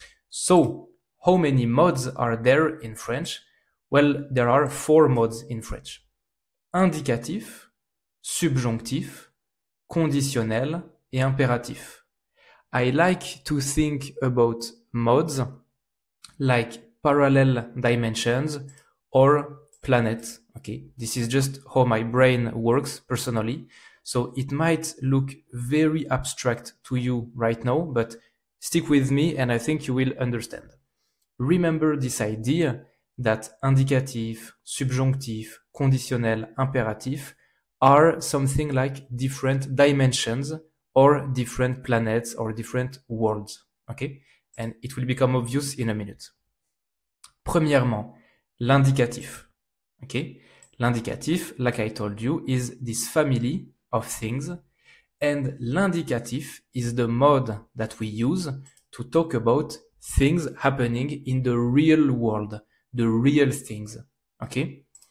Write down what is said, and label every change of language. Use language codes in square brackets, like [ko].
[en] So, how many modes are there in French? Well, there are 4 modes in French. [fr] Indicatif, subjonctif, conditionnel et impératif. [en] I like to think about modes like parallel dimensions or planets. Okay, this is just how my brain works personally. So it might look very abstract to you right now, but stick with me and I think you will understand. Remember this idea that indicatif, subjonctif, conditionnel, impératif are something like different dimensions or different planets or different worlds. Okay? And it will become obvious in a minute. [fr] Premièrement, l'indicatif. [en] Okay? L'indicatif, like I told you, is this family of things. And l'indicatif is the mode that we use to talk about things happening in the real world, the real things. Okay?